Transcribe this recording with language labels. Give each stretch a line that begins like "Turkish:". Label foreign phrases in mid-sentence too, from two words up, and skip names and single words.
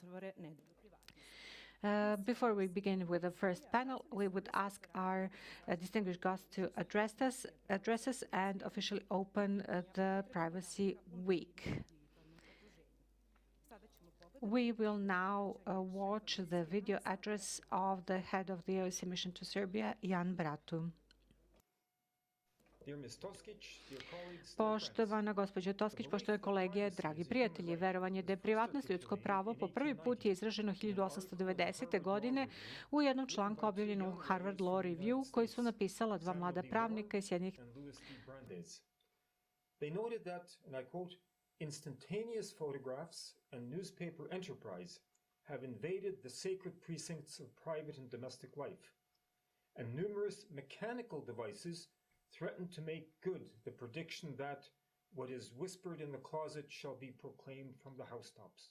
English: Before we begin with the first panel, we would ask our distinguished guests to address us and officially open the Privacy Week. We will now watch the video address of the head of the OSCE mission to Serbia, Jan Bratu.
Serbian: Poštovana gospođo Toskić, poštovane kolege, dragi prijatelji, verovanje da je privatnost ljudsko pravo po prvi put je izraženo 1890. godine u jednom članku objavljenom u Harvard Law Review koji su napisala dva mlada pravnika iz Sjedinjenih.
English: Instantaneous photographs and newspaper enterprise have invaded the sacred precincts of private and domestic life, and numerous mechanical devices threaten to make good the prediction that what is whispered in the closet shall be proclaimed from the housetops.